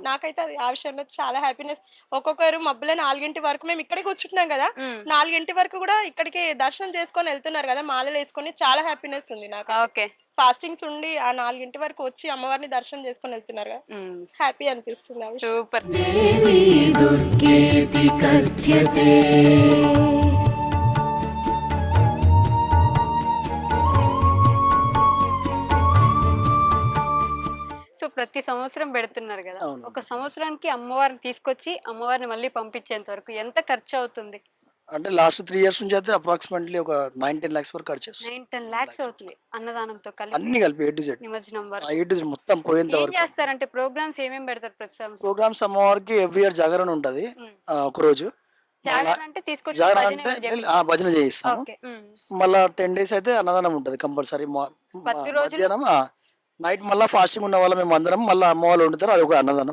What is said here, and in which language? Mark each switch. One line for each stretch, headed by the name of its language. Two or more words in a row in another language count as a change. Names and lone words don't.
Telugu: నాకైతే అది ఆ విషయంలో చాలా హ్యాపీనెస్. ఒక్కొక్కరు మబ్బుల 4 వరకు మేము ఇక్కడే కూర్చుంటున్నాం కదా, 4 వరకు కూడా ఇక్కడికి దర్శనం చేసుకొని వెళ్తున్నారు కదా మాలలు వేసుకొని. చాలా హ్యాపీనెస్ ఉంది నాకు. ఓకే. ఫాస్టింగ్స్ ఉండి ఆ 4 వరకు వచ్చి అమ్మవారిని దర్శనం చేసుకొని వెళ్తున్నారు కదా, హ్యాపీ అనిపిస్తుంది ఆ విషయం. సూపర్.
Sanskrit: देवी दुर्गेति कथ्यते
Telugu: సో ప్రతి సంవత్సరం పెడుతున్నారు కదా, అవును. ఒక సంవత్సరానికి అమ్మవారిని తీసుకొచ్చి అమ్మవారిని మళ్ళీ పంపించేంత వరకు ఎంత ఖర్చు అవుతుంది? అంటే
English: last 3 years
Telugu: నుంచి అయితే అప్రాక్సిమేట్లీ ఒక 9-10 lakhs వరకు ఖర్చు చేస్తాం. 9-10 lakhs అవుతుంది అన్నదానంతో కలిపి, అన్ని కలిపి
English: A to Z,
Telugu: నిమజ్జనం ఆ వరకు.
English: A to Z
Telugu: మొత్తం పోయేంత ఏం వరకు. చేస్తారంటే ప్రోగ్రామ్స్ ఏమేమి పెడతారు ప్రతి సంవత్సరం? ప్రోగ్రామ్స్ అమ్మవారికి
English: every year
Telugu: జాగరణ ఉంటుంది ఒక రోజు. జాగరణ అంటే తీసుకొచ్చి జాగరణ భజన అంటే ఏమైనా చేపిస్తారా? భజన చేయిస్తాము. ఓకే. మళ్ళా 10 days అయితే అన్నదానం ఉంటుంది కంపల్సరీ. ప్రతి రోజులు? మధ్యాహ్నం నైట్ మళ్ళీ ఫాస్టింగ్ ఉన్న వాళ్ళం మేము అందరం మళ్ళీ అమ్మ వాళ్ళు వండుతారు, అది ఒక అన్నదానం.